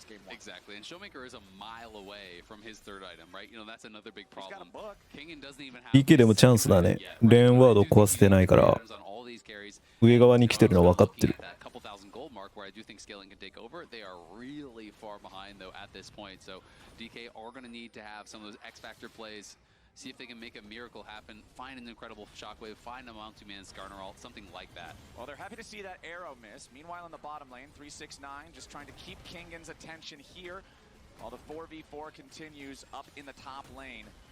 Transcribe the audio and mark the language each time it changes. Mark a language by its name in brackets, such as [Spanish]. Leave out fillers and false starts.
[English] Exactly, and Showmaker is a mile away from his third item, right? You know, that's another big problem. Kingen doesn't even have [Japanese] DK でもチャンスだね。レーンワード壊せてないから、上側に来てるの分かってる。 [English] Where I do think scaling can take over. They are really far behind though at this point. So DK are going to need to have some of those X Factor plays. See if they can make a miracle happen. Find an incredible shockwave. Find a multi-man Skarneralt, something like that. Well, they're happy to see that arrow miss. Meanwhile, in the bottom lane, 369 just trying to keep Kingan's attention here while the 4v4 continues up in the top lane.